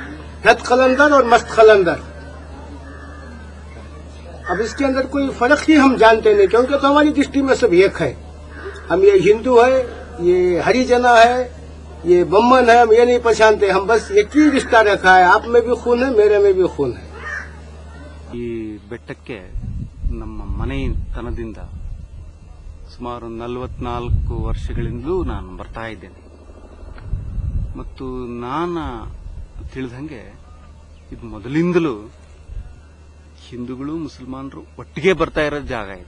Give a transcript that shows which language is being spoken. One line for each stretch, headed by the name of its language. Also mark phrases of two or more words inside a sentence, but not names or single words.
Hindi: धत खलंदर और मस्त खलंदर. अब इसके अंदर कोई फर्क ही हम जानते नहीं, क्योंकि तो हमारी दृष्टि में सब एक है. हम ये हिंदू है, ये हरिजना है, ये बम्मन है, हम ये नहीं पहचानते. हम बस एक ही रिश्ता रखा है. आप में भी खून है, मेरे में भी खून है.
Kannada: ಈ ಬೆಟ್ಟಕ್ಕೆ ನಮ್ಮ ಮನೆತನದಿಂದ ಸುಮಾರು 44 ವರ್ಷಗಳಿಂದಲೂ ನಾನು ಬರ್ತಾ ಇದ್ದೇನೆ. ಮತ್ತು ನಾನು ತಿಳಿದಂಗೆ ಇದು ಮೊದಲಿಂದಲೂ ಹಿಂದೂಗಳು ಮುಸಲ್ಮಾನರು ಒಟ್ಟಿಗೆ ಬರ್ತಾ ಇರೋ ಜಾಗ ಇದು.